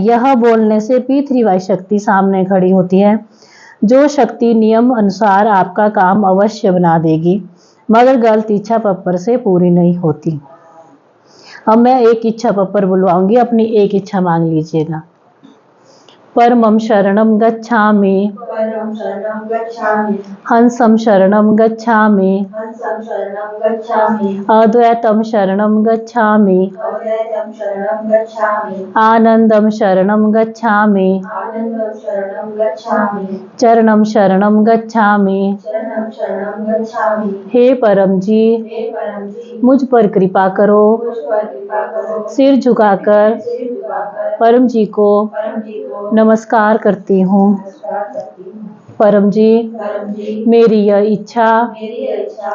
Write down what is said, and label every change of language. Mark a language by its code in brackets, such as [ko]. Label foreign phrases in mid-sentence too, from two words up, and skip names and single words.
[hi] यह बोलने से P3Y शक्ति सामने खड़ी होती है। जो शक्ति नियम अनुसार आपका काम अवश्य बना देगी, मगर गलत इच्छा पप्पर से पूरी नहीं होती। अब मैं एक इच्छा पप्पर बुलवाऊंगी, अपनी एक इच्छा मांग लीजिएगा। [sa] परमं शरणं गच्छामि, परम शरणं गच्छामि, हंसं शरणं गच्छामि, हंसं शरणं गच्छामि, अद्वैतं शरणं गच्छामि, अद्वैतं शरणं गच्छामि, आनंदं शरणं गच्छामि, आनंदं शरणं गच्छामि, चरणं शरणं गच्छामि। चरणं शरणं गच्छामि। [hi] हे परम जी, हे परम जी, मुझ पर कृपा करो। मुझ पर कृपा करो। सिर झुकाकर सिर झुकाकर परम जी को परम जी को नमस्कार करती हूँ। नमस्कार करती हूँ। परम जी, परम जी, मेरी यह इच्छा मेरी इच्छा